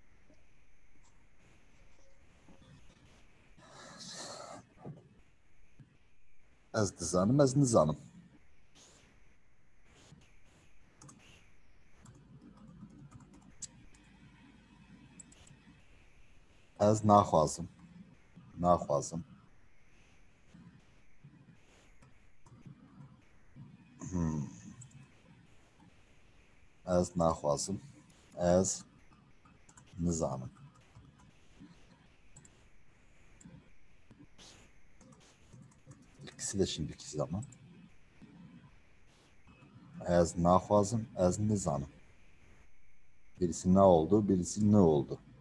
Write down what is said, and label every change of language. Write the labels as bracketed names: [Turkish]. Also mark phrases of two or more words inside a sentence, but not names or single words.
[Kurdish] Az nizanım, az nizanım. Az naxwazim. Naxwazim. Az naxwazim. Az nizanım. [Turkish] İkisi de şimdiki zaman. [Kurdish] Az naxwazim, az nizanım. [Turkish] Birisi ne oldu, birisi ne oldu.